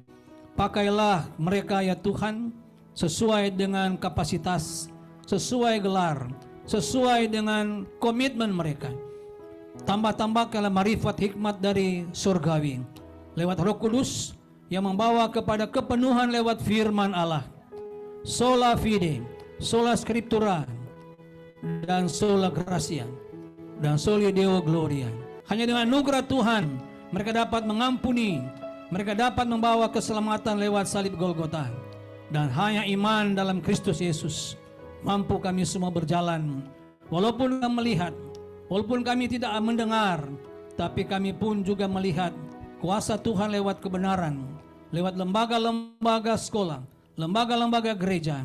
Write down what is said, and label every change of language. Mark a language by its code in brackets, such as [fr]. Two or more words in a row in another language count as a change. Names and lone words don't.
[id] Pakailah mereka ya Tuhan sesuai dengan kapasitas, sesuai gelar, sesuai dengan komitmen mereka. Tambah-tambahkanlah marifat hikmat dari surgawi lewat Roh Kudus yang membawa kepada kepenuhan lewat firman Allah. [la] Sola fide, sola scriptura, [id] dan [la] sola gratia, [id] dan [la] soli deo gloria. [id] Hanya dengan anugerah Tuhan mereka dapat mengampuni, mereka dapat membawa keselamatan lewat salib Golgota. Dan hanya iman dalam Kristus Yesus mampu kami semua berjalan. Walaupun kami melihat, walaupun kami tidak mendengar, tapi kami pun juga melihat kuasa Tuhan lewat kebenaran, lewat lembaga-lembaga sekolah, lembaga-lembaga gereja.